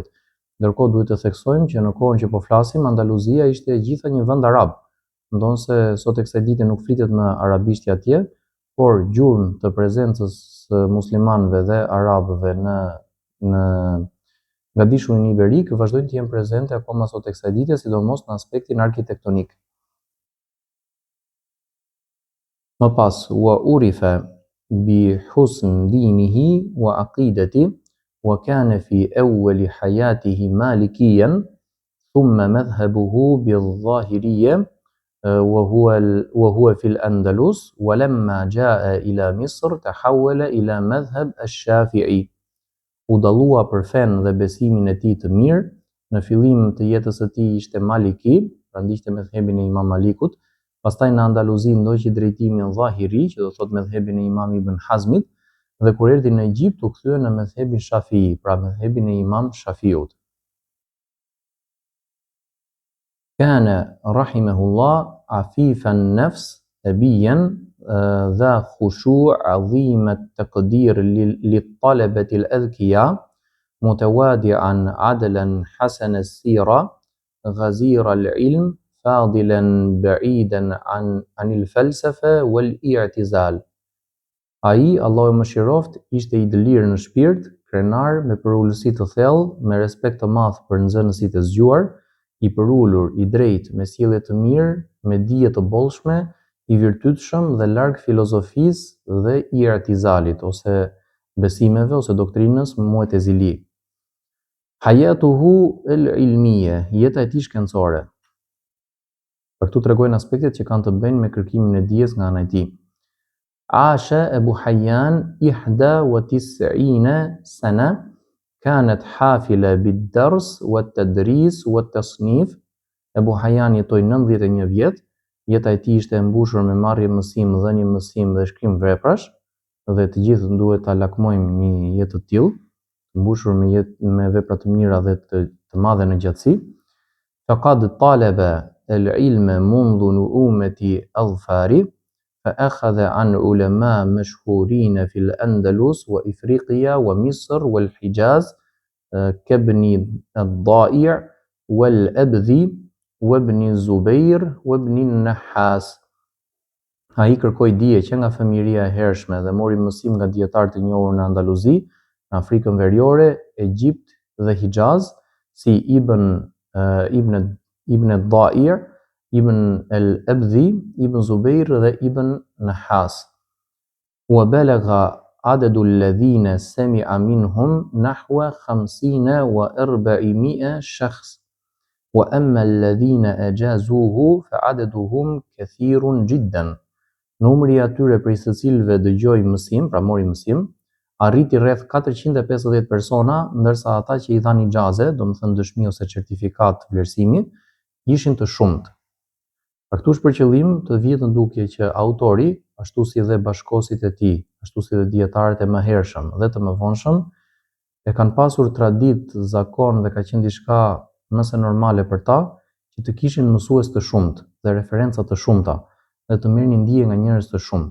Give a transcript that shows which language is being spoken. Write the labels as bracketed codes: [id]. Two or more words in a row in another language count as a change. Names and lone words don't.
[sq] Ndërkohë duhet të theksojmë që në kohën që po flasim, Andaluzia ishte e gjitha një vend arab, ndonse sot e kësaj dite nuk flitet më arabisht atje, por gjurmë të prezencës së muslimanëve dhe arabëve në Gadishurin Iberik vazhdojnë të jenë prezente akoma sot e kësaj dite, sidomos në aspektin arkitektonik. Më pas, [ar] وعرف بحسن دينه وعقيدته وكان في أول حياته مالكيا ثم مذهبه بالظاهرية وهو في الأندلس ولما جاء إلى مصر تحول إلى مذهب الشافعي. [sq] U dallua për fen dhe besimin e tij të mirë, në fillim të jetës së tij ishte maliki, pra ndiqte medhhebin e Imam Malikut. Pastaj në Andaluzi ndoqi drejtimin Dhahiri, që do thotë medhhebin e Imam Ibn Hazmit, dhe kur erdhi në Egjipt u kthye në medhhebin Shafii, pra medhhebin e Imam Shafiut. [ar] كان رحمه الله عفيف النفس أبيا ذا خشوع عظيم التقدير للطلبة الأذكياء متواضعا عدلا حسن السيرة غزير العلم فاضلا بعيدا عن الفلسفة والاعتزال. [sq] Ai, Allahu më shiroft, ishte i dëlirë në shpirt, krenar, me përullësi të thellë, me respekt të madh për nxënësit e zgjuar, i përullur, i drejtë, me sjellje të mirë, me dije të bollshme, i virtytshëm dhe larg filozofisë dhe i'tizalit ose besimeve ose doktrinës mu'tazili. [ar] حياته العلمية, [sq] jeta e tij shkencore. Për këtu tregojnë aspektet që kanë të bëjnë me kërkimin e dijes nga ana e tij. [ar] عاش أبو حيان 91 سنة كانت حافلة بالدرس والتدريس والتصنيف. [sq] Abu Hayyan jetoi 91 vjet, jeta e tij ishte e mbushur me marrje mësim, dhënie mësim dhe shkrim veprash, dhe të gjithë duhet ta lakmojmë një jetë të tillë, mbushur me vepra të mira dhe të madhe në gjatësi. [ar] فقد طلب العلم منذ نؤومة أظفاره فأخذ عن علماء مشهورين في الأندلس وإفريقيا ومصر والحجاز كابن الضائع والأبذي وابن الزبير وابن النحاس. [sq] Ai kërkoi dije që nga fëmijëria e hershme dhe mori mësim nga dietarë të njohur në Andaluzi, në Afrikën Veriore, Egjipt dhe Hijaz, si Ibn al-Da'i', Ibn al-Abdhi, Ibn Zubair dhe Ibn Nahas. [ar] وبلغ عدد الذين سمع منهم نحو 50 و400 شخص. وأما الذين أجازوه فعددهم كثير جدا. [sq] Numri i atyre prej së cilëve dëgjoi mësim, pra mori mësim, arriti rreth 450 persona, ndërsa ata që i dhanë ixhaze, domethënë dëshmi ose certifikat vlerësimi, ishin të shumtë. Pra këtu është për qëllim të vijë në dukje që autori, ashtu si dhe bashkosit e tij, ashtu si dhe dietarët e mëhershëm dhe të mëvonshëm, e kanë pasur traditë, zakon dhe ka qenë diçka nëse normale për ta, që të kishin mësues të shumtë dhe referenca të shumta dhe të merrnin dije nga njerëz të shumtë.